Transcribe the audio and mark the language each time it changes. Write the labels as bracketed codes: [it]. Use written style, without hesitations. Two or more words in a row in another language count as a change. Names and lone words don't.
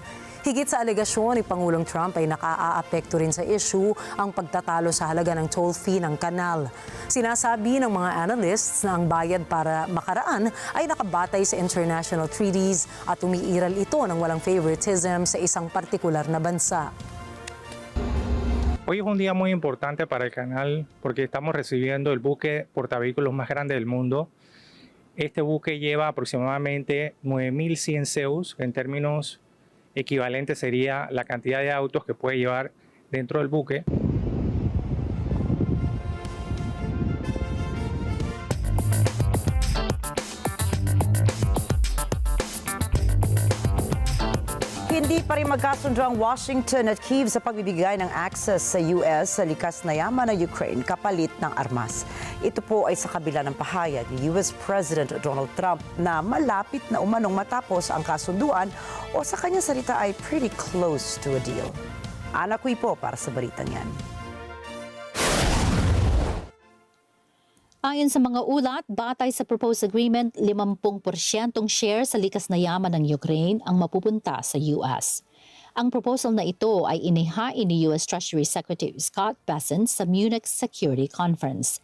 [tl] Higit sa alegasyon ni Pangulong Trump ay nakaaapekto rin sa issue ang pagtatalo sa halaga ng [en] toll fee [tl] ng kanal. Sinasabi ng mga analysts na ang bayad para makaraan ay nakabatay sa [en] international treaties [tl] at umiiral ito ng walang favoritism sa isang partikular na bansa. [es] Hoy es un día muy importante para el canal porque estamos recibiendo el buque portavehículos más grande del mundo. Este buque lleva aproximadamente 9.100 CEUs, en términos equivalentes sería la cantidad de autos que puede llevar dentro del buque. [tl] Hindi pa rin magkasundo ang Washington at Kyiv sa pagbibigay ng access sa US sa likas na yaman ng Ukraine kapalit ng armas. Ito po ay sa kabila ng pahayag ni US President Donald Trump na malapit na umanong matapos ang kasunduan o sa kanyang salita ay [en] pretty close to a deal. [tl] Ana Kui po para sa balitang yan. Ayon sa mga ulat, batay sa [en] proposed agreement, [tl] 50% share sa likas na yaman ng Ukraine ang mapupunta sa US. Ang proposal na ito ay inihain ni US Treasury Secretary Scott Bessent sa Munich Security Conference.